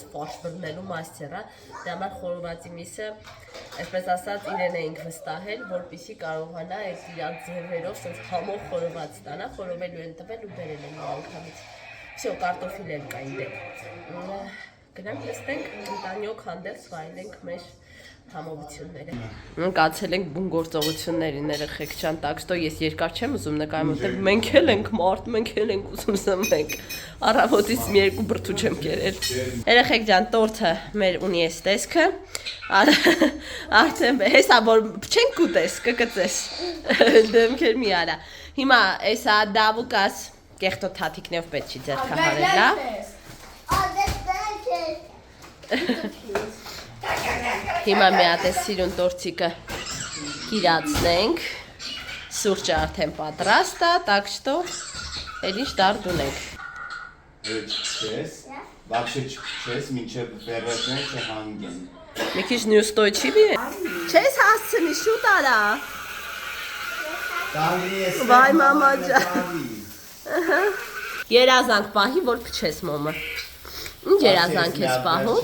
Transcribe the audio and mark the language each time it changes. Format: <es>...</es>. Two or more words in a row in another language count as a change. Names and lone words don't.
<hy>ֆարշ բռնելու մաստեր է, դրա համար խորովածի միսը, այսպես ասած, իրեն էինք վստահել, որպեսզի կարողանա այդ իրան ձևերով սենց համով խորոված տանա, խորովելու են տվել ու բերել են անգամից։ Всё, կարտոֆիլ էլ կա իդեպ։ Գնանք նստենք, ընտանյոք հանդերձ վայելենք մեր համովությունները։ Կացել ենք բուն գործողություններին երեխեք ջան,</hy> <ru>так что</ru> <hy>ես երկար չեմ ուզում նկարեմ, որտեղ մենք էլ ենք մարդ, մենք էլ ենք ուզում սնվենք։ Առավոտից մի երկու բրդու չեմ կերել։ Երեխեք ջան, տորթը մեր ունի էս տեսքը։ Արդեն հեսա որ չենք ուտես, կկծես։ Դեմքեր մի արա։ Հիմա էսա դավուկաս կեղտո թաթիկներով պետք չի ձեռքը հարել, լավ։ Հիմա մի հատ է սիրուն տորցիկը կիրացնենք, սուրճը արդեն պատրաստ է,</hy> <ru>так что</ru> <hy>էլ ինչ դարդ ունենք։ Չես, вообще չես, մինչև վերջներ չհանգեն։ Մի քիչ նյուստոյչիվի է։ Չես հասցնի, շուտ արա։ Վայ մամա ջան։ Երազանք պահի, որ փչես մոմը։ Ինչ երազանք ես պահում։</hy>